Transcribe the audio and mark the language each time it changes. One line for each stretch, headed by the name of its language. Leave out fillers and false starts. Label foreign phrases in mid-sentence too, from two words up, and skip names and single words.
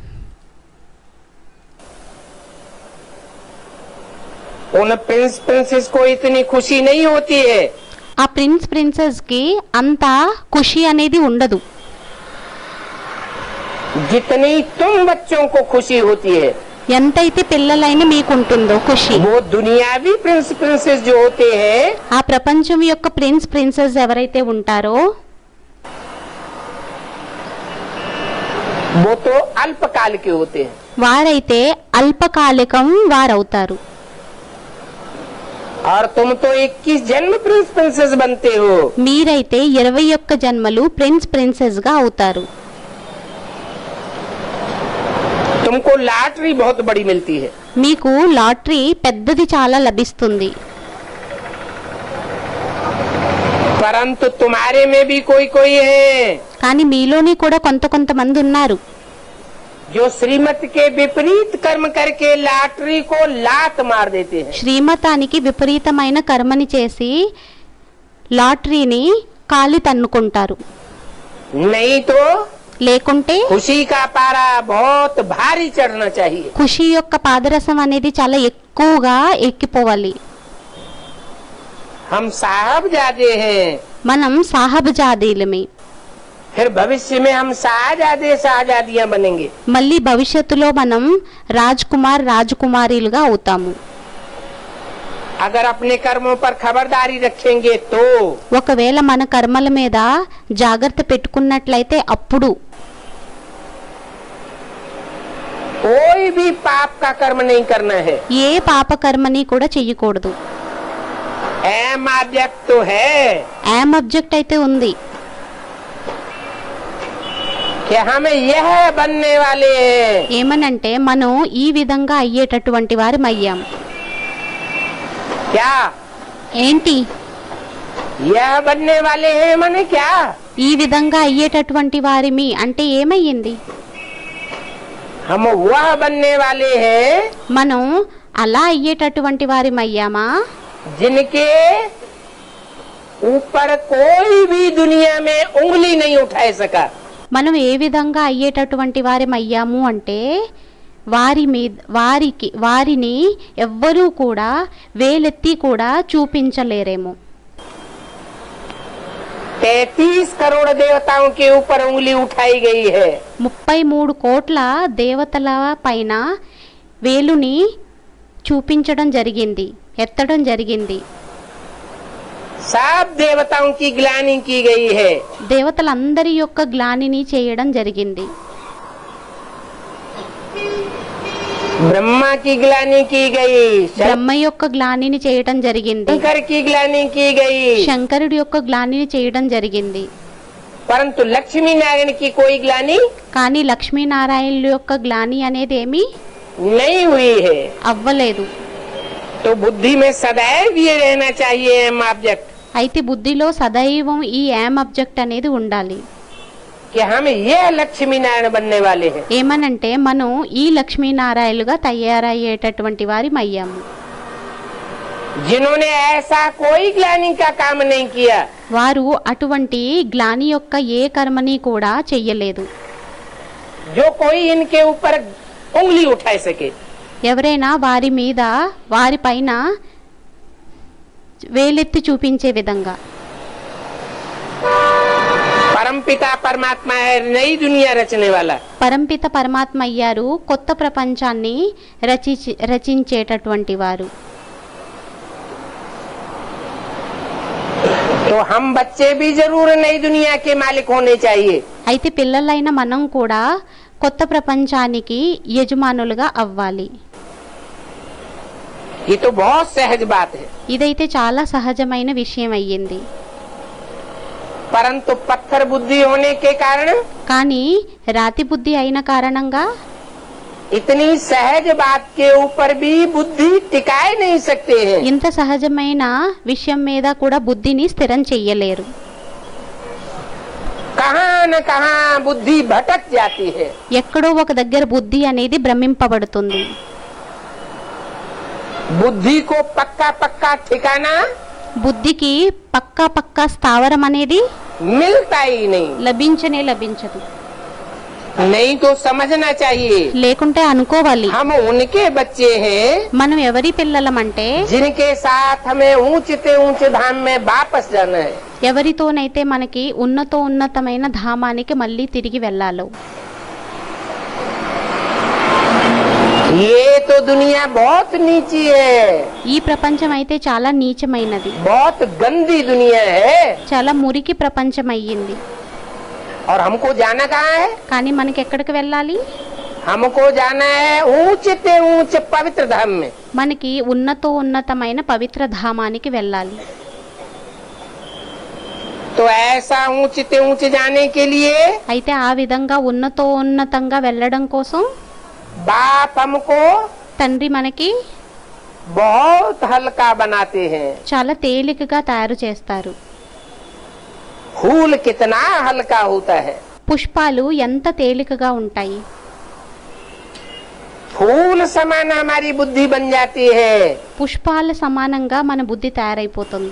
Hindi: उन
English: prince princess
Hindi: को इतनी खुशी नहीं होती है।
Telugu: ఆ
English: prince princess
Telugu: కి అంత ఖుషి అనేది ఉండదు
Hindi: जितनी तुम बच्चों को खुशी होती है।
Telugu: ఎంతైతే పిల్లలైన మీకుంటుందో ఖుషి.
Hindi: वो दुनियावी
English: prince princess
Hindi: जो होते हैं,
Telugu: ఆ ప్రపంచం యొక్క
English: prince princess
Telugu: ఎవరైతే ఉంటారో
Hindi: वो तो अल्पकाल के होते हैं।
Telugu: వారైతే అల్పకాలికం వారవుతారు.
Hindi: और तुम तो 21 जन्म
English: prince princess
Hindi: बनते हो।
Telugu: మీరైతే 21 జన్మలు
English: prince princess
Telugu: గా అవుతారు.
Hindi: तुमको लॉटरी बहुत बड़ी मिलती है।
Telugu: మీకు లాటరీ పెద్దది చాలా లభిస్తుంది.
Hindi: परंतु तुम्हारे में भी कोई कोई है
Telugu: కానీ మీలోని కూడా కొంతమంది ఉన్నారు
Hindi: जो श्रीमत के विपरीत कर्म करके लॉटरी को लात मार देते हैं।
Telugu: శ్రీమతానికి విపరీతమైన కర్మని చేసి లాటరీని కాలి తన్నుకుంటారు.
Hindi: नहीं तो
Telugu: లేకుంటే
Hindi: खुशी का पारा बहुत भारी चढ़ना चाहिए।
Telugu: ఖుషి యొక్క పాదరసం అనేది చాలా ఎక్కువగా ఎక్కిపోవాలి.
Hindi: हम साहबजादे हैं,
Telugu: మనం సాహబజాదీలమే.
Hindi: फिर भविष्य में हम शाहजादे शाहजादियां बनेंगे।
Telugu: మళ్ళీ భవిష్యత్తులో మనం రాజ్ కుమార్ రాజకుమారీలుగా అవుతాము.
Hindi: अगर अपने कर्मों पर खबरदारी रखेंगे तो
Telugu: ఒకవేళ మన కర్మల మీద జాగ్రత్త పెట్టుకున్నట్లయితే అప్పుడు
Hindi: कोई भी पाप का कर्म नहीं करना है।
Telugu: ఏ పాప కర్మని కూడా చెయ్యకూడదు.
English: aim object
Hindi: तो है
English: aim object
Telugu: అయితే ఉంది
Hindi: कि हमें यह बनने वाले हैं।
Telugu: ఏమనంటే మనం ఈ విధంగా అయ్యేటటువంటి వారం అయ్యాం.
Hindi: क्या
Telugu: ఏంటి
Hindi: यह बनने वाले हैं माने क्या?
Telugu: ఈ విధంగా అయ్యేటటువంటి వారిమి అంటే ఏమయ్యింది?
Hindi: हम वह बनने वाले हैं
Telugu: మనం అలా అయ్యేటటువంటి వారిం అయ్యామా
Hindi: जिनके ऊपर कोई भी दुनिया में उंगली नहीं उठा सका।
Telugu: మనం ఏ విధంగా అయ్యేటటువంటి వారిం అయ్యాము అంటే వారిని ఎవ్వరూ కూడా వేలెత్తి కూడా చూపించలేరేమో.
Hindi: 33 करोड़ देवताओं के ऊपर उंगली उठाई गई है।
Telugu: 33 కోట్ల దేవతల పైన వేలుని చూపించడం జరిగింది, ఎత్తడం జరిగింది.
Hindi: सब देवताओं की ग्लानि की गई है।
Telugu: దేవతలందరి యొక్క గ్లానిని చేయడం జరిగింది.
Hindi: ब्रह्मा की ग्लानि की गई,
Telugu: బ్రహ్మ యొక్క గ్లానిని చేయడం జరిగింది,
Hindi: शंकर की ग्लानि की गई,
Telugu: శంకరుడి యొక్క గ్లానిని చేయడం జరిగింది.
Hindi: परंतु लक्ष्मी नारायण की कोई ग्लानि
Telugu: కానీ లక్ష్మీనారాయణుల యొక్క గ్లాని అనేది ఏమీ
Hindi: नहीं हुई है।
Telugu: అవ్వలేదు.
Hindi: तो बुद्धि में सदैव ये रहना चाहिए
English: aim object
Telugu: అయితే బుద్ధిలో సదైవం ఈ
English: aim object
Telugu: అనేది ఉండాలి.
Hindi: कि हम ये लक्ष्मी नारायण बनने वाले हैं।
Telugu: ఏమనంటే మనం ఈ లక్ష్మీనారాయణులుగా తయారయ్యేటటువంటి వారిం అయ్యాము.
Hindi: जिन्होंने ऐसा कोई ग्लानि का काम नहीं किया,
Telugu: వారు అటువంటి గ్లాని యొక్క ఏ కర్మని కూడా చెయ్యలేదు.
Hindi: जो कोई इनके ऊपर उंगली उठा सके।
Telugu: ఎవరైనా వారి మీద వారి పైన వేలెత్తి చూపించే విధంగా.
Hindi: परमपिता परमात्मा है नई दुनिया रचने वाला।
Telugu: పరంపిత పరమాత్మ అయ్యారు కొత్త ప్రపంచాన్ని రచించేటటువంటి వారు.
Hindi: तो हम बच्चे भी जरूर नई दुनिया के मालिक होने चाहिए।
Telugu: అయితే పిల్లలైన మనం కూడా కొత్త ప్రపంచానికి యజమానులుగా అవ్వాలి.
Hindi: ये तो बहुत सहज बात है,
Telugu: ఇదైతే చాలా సహజమైన విషయం అయ్యింది.
Hindi: परंतु पत्थर बुद्धि होने के कारण
Telugu: కానీ రాతి బుద్ధి అయిన కారణంగా
Hindi: इतनी सहज बात के ऊपर भी बुद्धि टिकाए नहीं सकते हैं।
Telugu: ఇంత సహజమైన విషయం మీద కూడా బుద్ధిని స్థిరం చెయ్యలేరు.
Hindi: कहाँ न कहाँ बुद्धि भटक जाती है।
Telugu: ఎక్కడో ఒక దగ్గర బుద్ధి అనేది భ్రమింపబడుతుంది.
Hindi: बुद्धि को पक्का पक्का ठिकाना
Telugu: బుద్ధికి పక్కా పక్కా స్థావరం అనేది
Hindi: मिलता ही नहीं।
Telugu: లభించదు.
Hindi: नहीं तो समझना चाहिए,
Telugu: లేకుంటే అనుకోవాలి,
Hindi: हम उनके बच्चे हैं
Telugu: మనం ఎవరి పిల్లలమంటే
Hindi: जिनके साथ हमें ऊंचे ऊंचे धाम में वापस जाना है।
Telugu: ఎవరితోనైతే మనకి ఉన్నతమైన ధామానికి మళ్ళీ తిరిగి వెళ్ళాలో.
Hindi: ये तो दुनिया बहुत नीची है,
Telugu: ఈ ప్రపంచం అయితే చాలా నీచమైనది,
Hindi: बहुत गंदी दुनिया है।
Telugu: చాలా మురికి ప్రపంచం అయ్యింది.
Hindi: और हमको जाना कहाँ है?
Telugu: కానీ మనకి ఎక్కడికి వెళ్ళాలి?
Hindi: हमको जाना है ऊंचे ऊंचे पवित्र धाम में।
Telugu: మనకి ఉన్నతమైన పవిత్ర ధామానికి వెళ్ళాలి.
Hindi: तो ऐसा ऊंचे ऊंचे जाने के लिए
Telugu: అయితే ఆ విధంగా ఉన్నతంగా వెళ్ళడం కోసం
Hindi: बाप हमको
Telugu: తండ్రి మనకి
Hindi: बहुत हल्का बनाते हैं।
Telugu: చాలా తేలికగా తయారు చేస్తారు.
Hindi: फूल कितना हल्का होता है,
Telugu: పుష్పాలు ఎంత తేలికగా ఉంటాయి.
Hindi: फूल समान हमारी बुद्धि बन जाती है।
Telugu: పుష్పాల సమానంగా మన బుద్ధి తయారైపోతుంది.